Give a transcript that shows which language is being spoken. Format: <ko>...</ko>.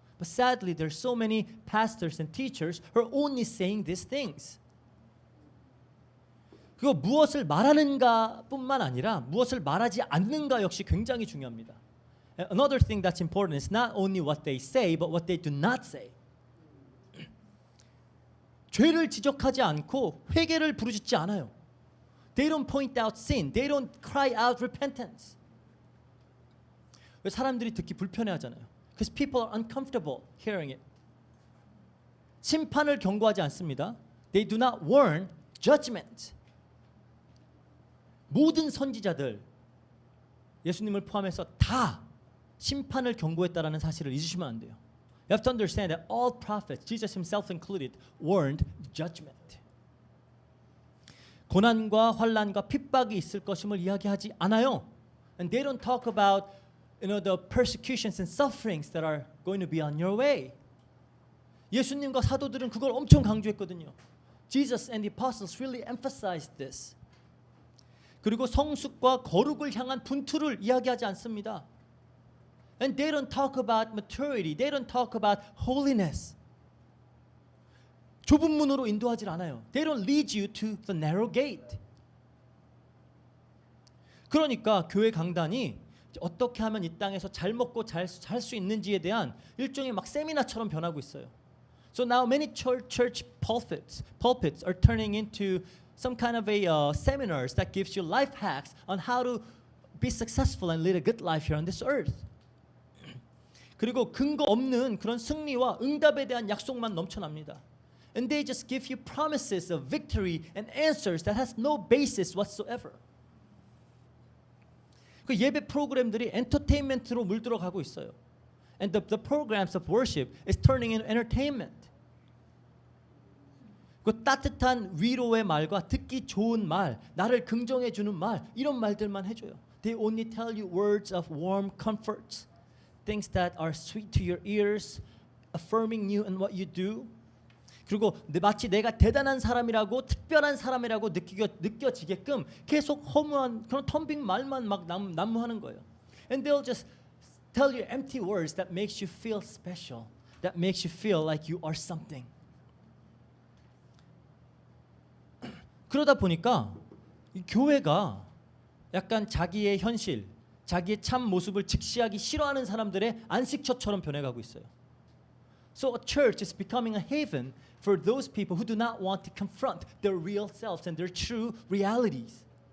<en>But sadly, there's so many pastors and teachers who are only saying these things.</en> <ko>그리고 무엇을 말하는가뿐만 아니라 무엇을 말하지 않는가 역시 굉장히 중요합니다.</ko> <en>Another thing that's important is not only what they say, but what they do not say.</en> <ko>죄를 지적하지 않고 회개를 부르짖지 않아요.</ko> <en>They don't point out sin. They don't cry out repentance.</en> <ko>왜 사람들이 듣기 불편해하잖아요.</ko> <en>Because people are uncomfortable hearing it.</en> <ko>심판을 경고하지 않습니다.</ko> <en>They do not warn judgment.</en> <ko>모든 선지자들, 예수님을 포함해서 다 심판을 경고했다라는 사실을 잊으시면 안 돼요.</ko> <en>You have to understand that all prophets, Jesus himself included, warned judgment.</en> <ko>고난과 환난과 핍박이 있을 것임을 이야기하지 않아요.</ko> <en>And they don't talk about, the persecutions and sufferings that are going to be on your way.</en> <ko>예수님과 사도들은 그걸 엄청 강조했거든요.</ko> <en>Jesus and the apostles really emphasized this.</en> <ko>그리고 성숙과 거룩을 향한 분투를 이야기하지 않습니다.</ko> <en>And they don't talk about maturity. They don't talk about holiness.</en> <ko>좁은 문으로 인도하지 않아요.</ko> <en>They don't lead you to the narrow gate.</en> <ko>그러니까 교회 강단이 어떻게 하면 이 땅에서 잘 먹고 잘 수 있는지에 대한 일종의 막 세미나처럼 변하고 있어요.</ko> <en>So now many church pulpits are turning into some kind of a seminars that gives you life hacks on how to be successful and lead a good life here on this earth.</en> <ko>그리고 근거 없는 그런 승리와 응답에 대한 약속만 넘쳐납니다.</ko> <en>And they just give you promises of victory and answers that has no basis whatsoever.</en> <ko>그 예배 프로그램들이 엔터테인먼트로 물들어가고 있어요.</ko> <en>And the programs of worship is turning into entertainment.</en> <ko>그 따뜻한 위로의 말과 듣기 좋은 말, 나를 긍정해 주는 말, 이런 말들만 해줘요.</ko> <en>They only tell you words of warm comfort, things that are sweet to your ears, affirming you in what you do.</en> <ko>그리고 마치 내가 대단한 사람이라고 특별한 사람이라고 느껴지게끔 계속 허무한 그런 텅빈 말만 막 난무하는 거예요.</ko> <en>And they'll just tell you empty words that makes you feel special, that makes you feel like you are something.</en> <ko>그러다 보니까 이 교회가 약간 자기의 현실, 자기의 참 모습을 직시하기 싫어하는 사람들의 안식처처럼 변해가고 있어요.</ko> <en>So a church is becoming a haven for those people who do not want to confront their real selves and their true realities.</en>